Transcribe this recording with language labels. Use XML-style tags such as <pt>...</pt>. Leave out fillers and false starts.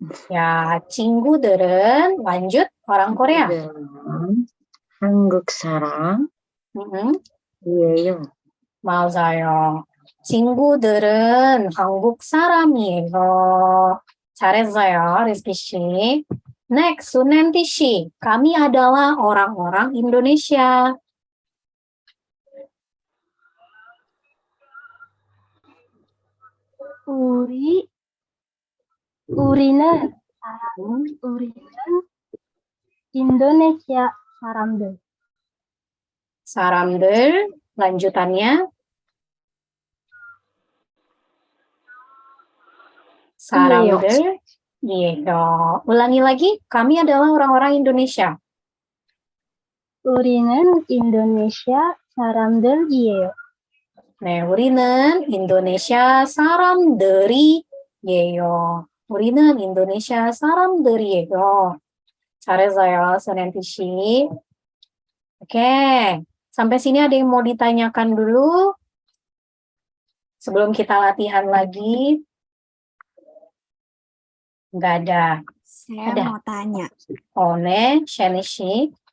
<id>ya 친구들은 lanjut orang Korea.</id> <ko>친구들은 한국 사람이에요. 맞아요. 친구들은 한국 사람이에요. 잘했어요, rizky 씨.</ko> <en>Next, Sunanti 씨.</en> <id>Kami adalah orang-orang Indonesia.</id> <ko>우리는 인도네시아 사람들.</ko> <id>Saram들, lanjutannya. Saram들, iya. Ulangi lagi, kami adalah orang-orang Indonesia.</id> <ko>우리는 인도네시아 사람들이에요. 네, 우리는 인도네시아 사람들이에요. 우리는 인도네시아 사람들이에요. 잘했어요, Sunanti 씨.</ko> <id>Oke, sampai sini ada yang mau ditanyakan dulu? Sebelum kita latihan lagi? Nggak ada. Saya Ada. mau tanya,</id> <ko>Oh, 네, Shanishi.</ko>